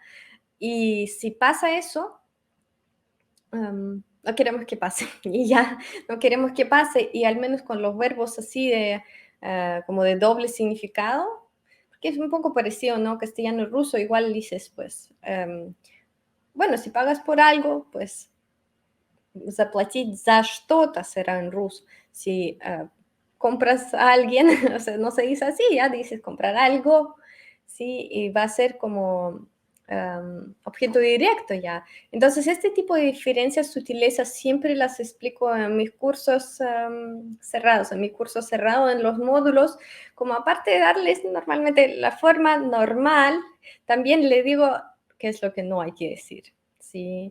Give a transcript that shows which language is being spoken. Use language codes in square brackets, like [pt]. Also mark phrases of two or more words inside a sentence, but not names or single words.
[es] Y si pasa eso, no queremos que pase, y ya, no queremos que pase, y al menos con los verbos así de, como de doble significado, que es un poco parecido, ¿no? Castellano y ruso, igual dices, pues, bueno, si pagas por algo, pues, [ru] заплатить за что-то [es] será en ruso. Si compras a alguien, o sea, no se dice así, ya dices comprar algo, ¿sí? Y va a ser como objeto directo ya. Entonces, este tipo de diferencias, sutilezas, siempre las explico en mis cursos cerrados, en mi curso cerrado, en los módulos, como aparte de darles normalmente la forma normal, también le digo qué es lo que no hay que decir, ¿sí?